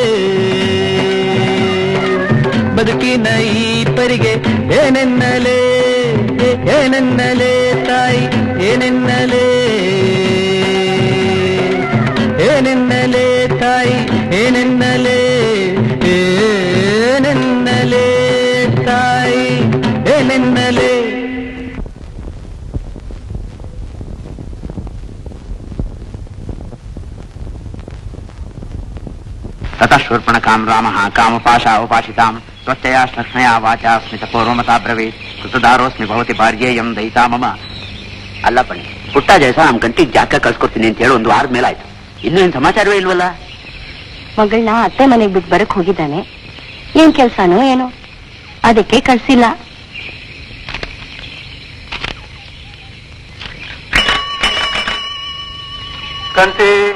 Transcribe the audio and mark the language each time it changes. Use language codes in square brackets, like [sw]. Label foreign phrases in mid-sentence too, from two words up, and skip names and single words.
[kn] ಬದುಕಿನ ಈ ಪರಿಗೆ ಏನೆನ್ನಲೇ, ಏನೆನ್ನಲೇ ತಾಯಿ ಏನೆನ್ನಲೇ, ಏನೆನ್ನಲೇ ತಾಯಿ ಏನೆನ್ನಲೇ, ಏನೆನ್ನಲೇ ತಾಯಿ ಏನೆನ್ನಲೇ. [sa] ततः शूर्पणखां रामः कामपाशा उपासितां त्वच्चया स्नग्नया वाचा स्मितपूर्वमता ब्रवीत् कृतदारोऽस्मि भवति भार्येयं दयिता मम. [kn] ಅಲ್ಲ ಬನ್ನಿ, ಪುಟ್ಟ ಜಯಸ ನಮ್ ಗಂಟಿಗೆ ಜಾಕ ಕಳ್ಸ್ಕೊಡ್ತೀನಿ ಅಂತ ಹೇಳಿ 1 ವಾರದ ಮೇಲಾಯ್ತು, ಇನ್ನೂ ಏನ್ ಸಮಾಚಾರವೇ ಇಲ್ವಲ್ಲ? ಮಗಳನ್ನ ಅತ್ತೆ ಮನೆಗೆ ಬಿಟ್ಟು ಬರಕ್ ಹೋಗಿದ್ದಾನೆ, ಏನ್ ಕೆಲ್ಸಾನೋ ಏನೋ, ಅದಕ್ಕೆ ಕಳ್ಸಿಲ್ಲ. ಕಂತೆ